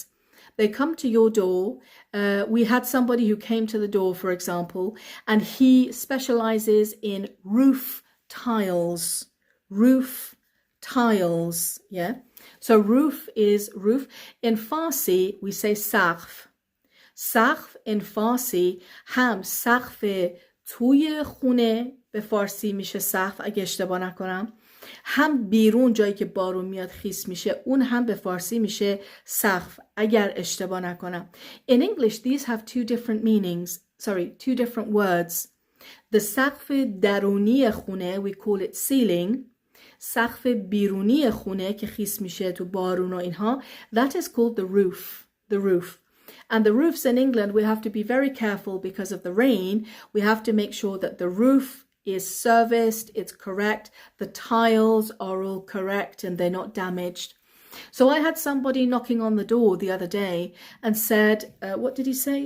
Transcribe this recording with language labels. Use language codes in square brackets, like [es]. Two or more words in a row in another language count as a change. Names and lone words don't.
[en] They come to your door. We had somebody who came to the door, for example, and he specializes in roof tiles. Roof tiles, yeah? So roof is roof. In Farsi, we say سقف. [fa] سقف [en] in Farsi [fa] هم سقف توی خونه به فارسی میشه سقف اگه اشتباه نکنم، هم بیرون جایی که بارون میاد خیس میشه اون هم به فارسی میشه سقف اگر اشتباه نکنم. [en] In English these have two different meanings, two different words. The [fa] سقف درونی خونه [en] we call it ceiling. [fa] سقف بیرونی خونه که خیس میشه تو بارون و اینها [en] that is called the roof. The roof. And the roofs in England, we have to be very careful because of the rain. We have to make sure that the roof is serviced, it's correct, the tiles are all correct and they're not damaged. So I had somebody knocking on the door the other day and said, what did he say?